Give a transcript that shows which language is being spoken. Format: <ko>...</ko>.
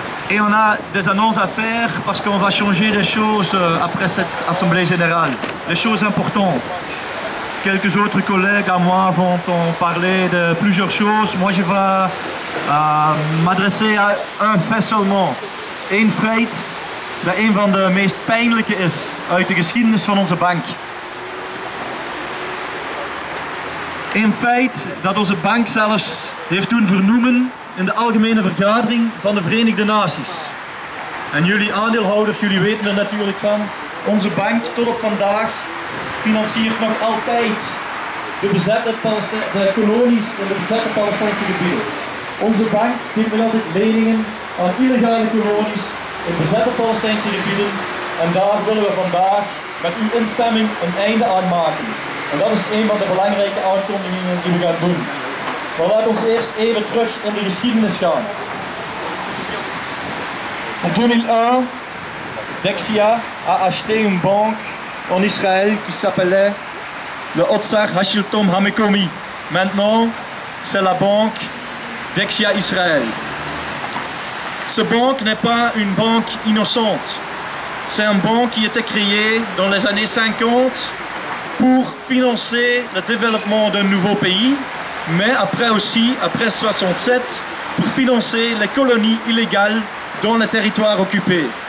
<fr>Et on a des annonces à faire parce qu'on va changer des choses après cette assemblée générale, des choses importantes. Quelques autres collègues à moi vont en parler de plusieurs choses. Moi, je vais m'adresser à un fait seulement.</fr> <nl>Eén feit dat een van de meest pijnlijke is uit de geschiedenis van onze bank. Een feit dat onze bank zelfs heeft doen vernoemen in de algemene vergadering van de Verenigde Naties. En jullie aandeelhouders, jullie weten er natuurlijk van. Onze bank tot op vandaag financiert nog altijd de kolonies in de bezette Palestijnse gebieden. Onze bank geeft nog altijd leningen aan illegale kolonies in bezette Palestijnse gebieden. En daar willen we vandaag met uw instemming een einde aan maken. En dat is een van de belangrijke aankondigingen die we gaan doen. Maar laat ons eerst even terug in de geschiedenis gaan.</nl> <fr>In 2001, Dexia a acheté une banque en Israël qui s'appelait le Otsar Hashilton Hamekomi. Maintenant, c'est la banque Dexia Israël. Cette banque n'est pas une banque innocente. C'est une banque qui a été créée dans les années 50 pour financer le développement d'un nouveau pays, mais après aussi, après 67, pour financer les colonies illégales dans les territoires occupés.</fr>